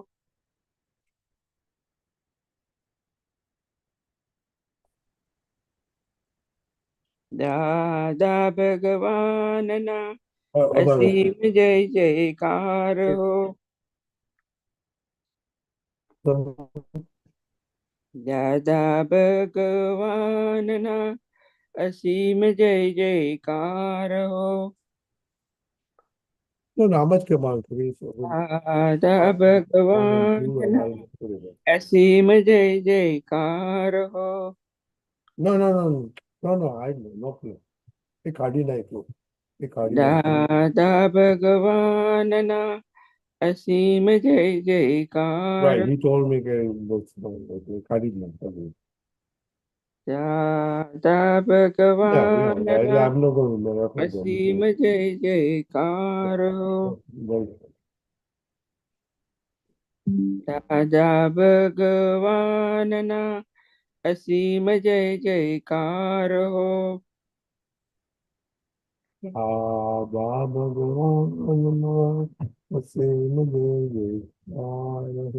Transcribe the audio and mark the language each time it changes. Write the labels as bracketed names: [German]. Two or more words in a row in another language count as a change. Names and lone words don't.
[Gujarati] દાદા ભગવાનના અસીમ જય જયકાર હો. દાદા ભગવાનના અસીમ જય જયકાર હો. [English] No, no, how much come on, please? [Gujarati] દાદા ભગવાનના અસીમ જય જયકાર હો. [English] No, no, no, no, no, no, I know, no clue. [Gujarati] એ કાઢી નાખ્યું. એ કાઢી નાખ્યું. દાદા ભગવાનના અસીમ જય જયકાર. [English] Right, he told me [Gujarati] કે બસ કાઢી જ નાખ્યું. દાદા [English] Yeah, [Gujarati] ભગવાનના [English] I'm not going to remember [Gujarati] અસીમ જય જયકાર હો. દાદા ભગવાનના અસીમ જય જયકાર હો. દાદા ભગવાનના અસીમ જય જયકાર હો.